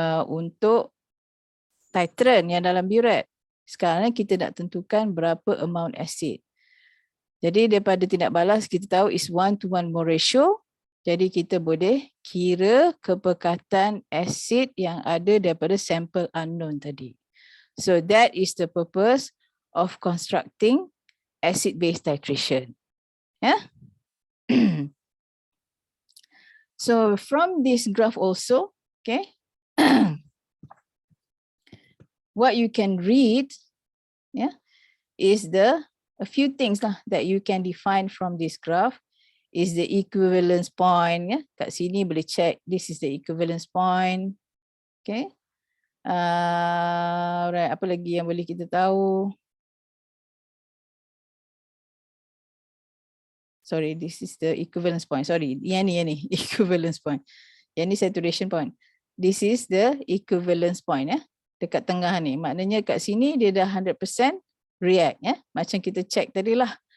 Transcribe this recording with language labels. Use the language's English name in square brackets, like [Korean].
[Malay] Untuk titrant yang dalam burette. Sekarang kita nak tentukan berapa amount acid. Jadi daripada tindak balas kita tahu [English] is 1:1 mole ratio. [Malay] Jadi kita boleh kira kepekatan asid yang ada daripada sampel unknown tadi. [English] So that is the purpose of constructing acid-base titration. Yeah. So from this graph also, okay, what you can read, yeah, is a few things lah that you can define from this graph. Is the equivalence point, ya. [Malay] Kat sini boleh [English] check this is the equivalence point. Okay. [Malay] Right, apa lagi yang boleh kita tahu? [English] Sorry, this is the equivalence point. [Malay] Sorry, yang ni equivalence point. Yang ni saturation point. [English] This is the equivalence point ya. [Malay] Dekat tengah ni. Maknanya kat sini dia dah 100% react ya. Macam kita check tadi lah.